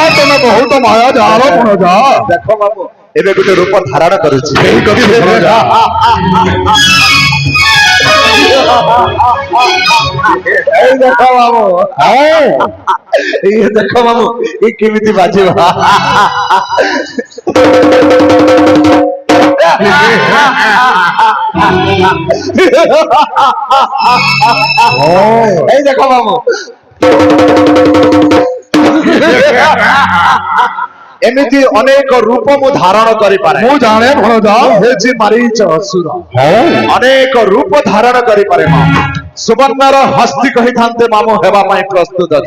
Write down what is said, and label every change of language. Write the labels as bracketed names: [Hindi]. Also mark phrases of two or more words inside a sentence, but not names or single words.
[Odia] ତମେ ବହୁତ ମାୟା ଜାଣ। ଦେଖ ମାମୁ ଏବେ ଗୋଟେ ରୂପ ଧାରଣ କରୁଛି। ଏଇ ଦେଖ ମାମୁ, ଇଏ ଦେଖ ମାମୁ ଇଏ କେମିତି ବାଜିବ। [Bangla] এই দেখো মামু [Odia] ଏମିତି ଅନେକ ରୂପ ମୁଁ ଧାରଣ କରିପାରେ। ମୁଁ ଜାଣେ ହେଉଛି ମାରିଚ ଅସୁର। ଅନେକ ରୂପ ଧାରଣ କରିପାରେ। ସୁବର୍ଣ୍ଣର ହସ୍ତି କହିଥାନ୍ତେ ମାମୁ ହେବା ପାଇଁ ପ୍ରସ୍ତୁତ ଅଛି।